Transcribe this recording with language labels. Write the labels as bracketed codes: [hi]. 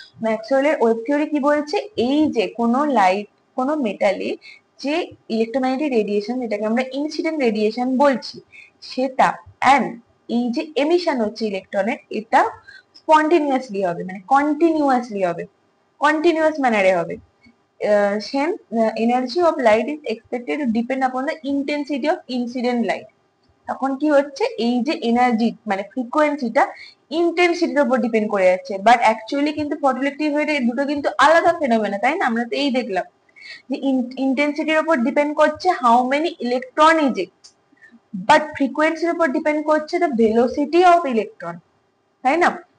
[bn] ম্যাক্সওয়েলের wave theory কি বলছে, এই যে কোনো লাইট, কোনো মেটালে যে ইলেকট্রোম্যাগনেটিক রেডিয়েশন, যেটাকে আমরা ইনসিডেন্ট রেডিয়েশন বলছি, সেটা অ্যান্ড এই যে এমিশন হচ্ছে ইলেকট্রনের, এটা স্পন্টিনিয়াসলি হবে, মানে কন্টিনিউয়াসলি হবে, কন্টিনিউয়াস ম্যানারে হবে। [en] Hence, the energy of light is expected to depend upon the intensity of incident light. [bn] তখন কি হচ্ছে, এই যে এনার্জি মানে ফ্রিকোয়েন্সিটা ইন্টেন্সিটির উপর ডিপেন্ড করে যাচ্ছে, বাট অ্যাকচুয়ালি কিন্তু ফটোইলেকট্রিক ওয়েভে দুটো কিন্তু আলাদা ফেনোমেনা, তাই না? আমরা তো এই দেখলাম যে ইন্টেন্সিটির উপর ডিপেন্ড করছে [en] how many electron eject, [bn] but ফ্রিকোয়েন্সির উপর ডিপেন্ড করছে [en] the velocity of electron, [bn] তাই না?